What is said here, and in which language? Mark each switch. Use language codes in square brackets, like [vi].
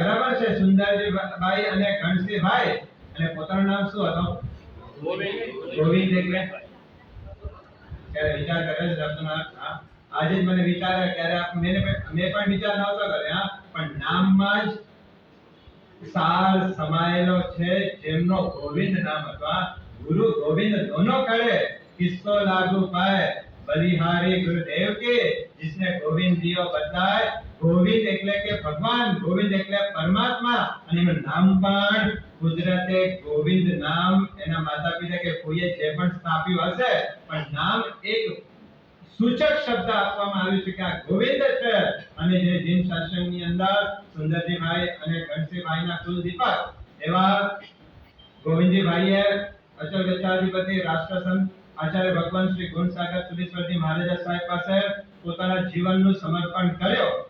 [gu] બરાબર છે, સુંદરજીભાઈ અને ગણસિંહભાઈ. અને પોતાનું નામ શું હતું? ગોવિંદ. એટલે ક્યારે વિચાર કરે છે શબ્દના? આજે જ મને વિચાર ક્યારે મેં પણ વિચાર નહોતો કર્યો, પણ નામમાં જ સાર સમાયેલો છે, જેમનો ગોવિંદ નામ હતું. [hi] ગુરુ ગોવિંદ दोनों खड़े किसको लागू पाए बलिहारी गुरुदेव के जिसने गोविंद दियो बताए. [gu] ગોવિંદ એટલે કે ભગવાન, ગોવિંદ એટલે પરમાત્મા, અને એનું નામ પણ કુદરતે ગોવિંદ નામ એના માતા પિતા કે કોઈએ જે પણ સ્થાપ્યું હશે, પણ નામ એક સૂચક શબ્દ આપવામાં આવ્યું છે કે આ ગોવિંદ છે. અને જે જીન શાસનની અંદર સુંદરજીભાઈ અને ઘનશ્રીભાઈના કુલદીપક એવા ગોવિંદજીભાઈએ અચલગઢાધિપતિ રાષ્ટ્રસંત આચાર્ય ભગવાન શ્રી ગુણસાગર સુરીશ્વરજી મહારાજા સાહેબ પાસે પોતાના જીવનનું સમર્પણ કર્યો.